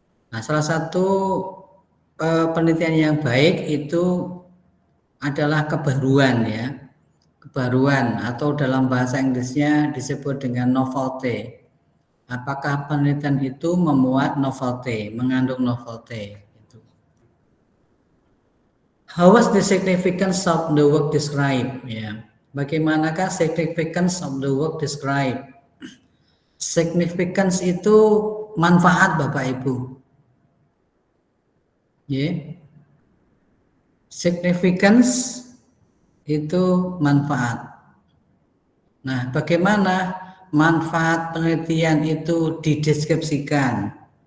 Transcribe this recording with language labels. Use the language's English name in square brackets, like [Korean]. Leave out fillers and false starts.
[Indonesian] Nah, salah satu penelitian yang baik itu adalah kebaruan ya, kebaruan, atau dalam bahasa Inggrisnya disebut dengan novelty. Apakah penelitian itu memuat novelty, mengandung novelty? Gitu. [English] How was the significance of the work described? [Indonesian] Ya, bagaimanakah [English] significance of the work described? [Indonesian] Significance itu manfaat Bapak Ibu. Ya. Significance itu manfaat. Nah, bagaimana manfaat penelitian itu dideskripsikan?